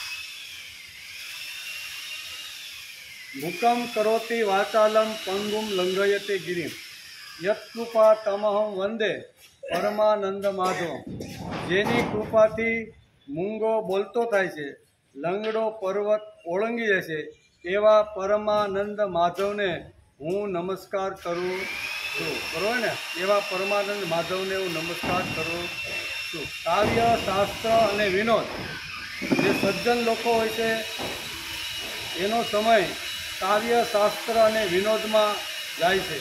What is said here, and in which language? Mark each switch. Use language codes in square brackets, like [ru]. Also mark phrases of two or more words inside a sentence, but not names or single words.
[sa] मुखं करोति वाचालं पंगुं लंघयते गिरिं यत्कृपा तमहं वंदे परमानंद माधव। [gu] જેની કૃપાથી મૂંગો બોલતો થાય છે, લંગડો પર્વત ઓળંગી જશે એવા પરમાનંદ માધવને હૂં નમસ્કાર કરૂં છું। બરોબર ને? એવા પરમાનંદ માધવને હું નમસ્કાર કરું છું। કાવ્ય શાસ્ત્ર અને વિનોદ જે સજ્જન લોકો હોય છે એનો સમય કાવ્ય શાસ્ત્ર અને વિનોદમાં જાય છે।